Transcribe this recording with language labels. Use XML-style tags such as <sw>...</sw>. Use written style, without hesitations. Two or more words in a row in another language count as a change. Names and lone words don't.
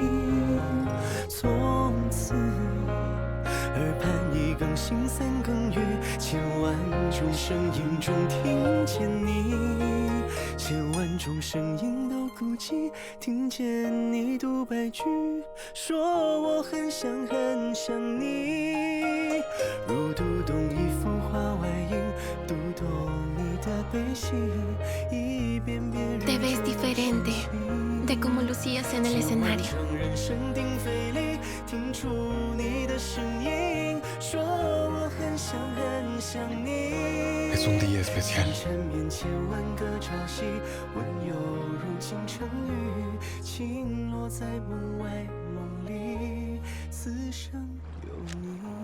<zh>从此耳畔一更新三更雨，千万种声音中听见你，千万种声音都孤寂，听见你读白句，说我很想很想你。如读懂一幅画外音，读懂你的悲喜，一遍遍</zh> <es>Te ves diferente de como lucías en el escenario.</es> <zh>人声鼎沸里听出你的声音，说我很想很想你。</zh> <es>Es un día especial.</es> <zh>缠绵千万个朝夕，温柔如倾城雨，倾落在梦外梦里，此生有你。</zh>